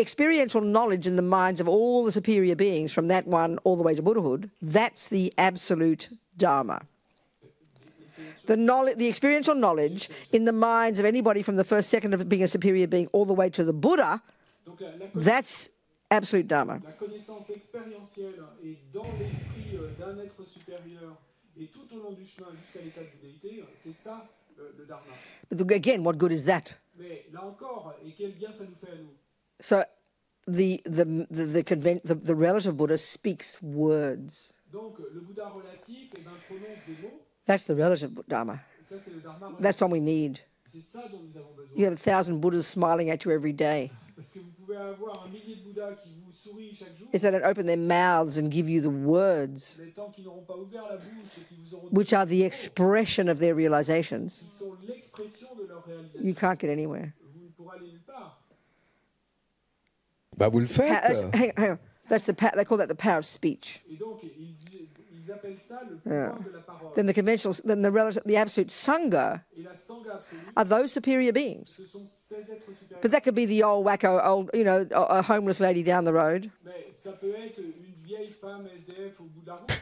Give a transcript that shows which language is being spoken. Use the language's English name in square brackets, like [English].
[English] experiential knowledge in the minds of all the superior beings from that one all the way to Buddhahood, that's the absolute Dharma. The experiential knowledge in the minds of anybody from the first second of being a superior being all the way to the Buddha, [French] Donc la [English] that's absolute Dharma. [French] La connaissance expérientielle est dans l'esprit d'un être supérieur et tout au long du chemin jusqu'à l'état de déité, c'est ça le Dharma. [English] But again, what good is that? [French] Mais là encore, et quel bien ça nous fait à nous. [English] So the relative Buddha speaks words. [French] Donc le Bouddha relatif eh ben, prononce des mots, [English] That's the relative Dharma. [French] ça c'est le Dharma relatif. [English] That's what we need. [French] C'est ça dont nous avons besoin. [English] You have 1,000 Buddhas smiling at you every day. [French] Parce que vous pouvez avoir un millier de Bouddhas qui vous sourient chaque jour, [English] If they don't open their mouths and give you the words, [French] mais tant qu'ils n'auront pas ouvert la bouche et qui vous auront [English] which are the expression of their realizations, [French] qui sont l'expression de leur réalisation, [English] you can't get anywhere. [French] vous ne pourrez aller nulle part. Bah vous le faites. [English] Hang on. That's they call that the power of speech. [French] Et donc ils appellent ça le pouvoir de la parole. [English] Then the absolute sangha [French] Et la sangha absolue, [English] are those superior beings. [French] ce sont ces êtres supérieurs. [English] But that could be the old wacko, a homeless lady down the road, [French] Mais ça peut être une vieille femme SDF au bout de la route,